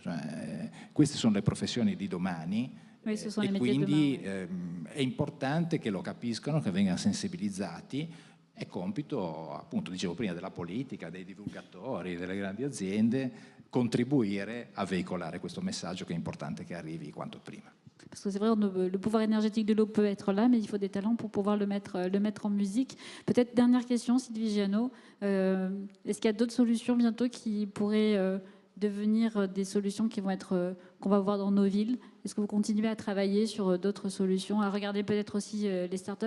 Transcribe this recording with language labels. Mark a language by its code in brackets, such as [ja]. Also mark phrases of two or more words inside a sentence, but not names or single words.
[it] Cioè, queste sono le professioni di domani. E quindi è importante che lo capiscano, che vengano sensibilizzati. È compito, appunto, dicevo prima, della politica, dei divulgatori, delle grandi aziende, contribuire a veicolare questo messaggio che è importante che arrivi quanto prima. [fr] Parce que c'est vrai, le pouvoir énergétique de l'eau peut être là, mais il faut des talents pour pouvoir le mettre en musique. Peut-être dernière question, Sylvie Giano. Est-ce qu'il y a d'autres solutions bientôt qui pourraient devenir des solutions qui vont être qu'on va voir dans nos villes? Est-ce que vous continuez à travailler sur d'autres solutions, à regarder peut-être aussi les startups?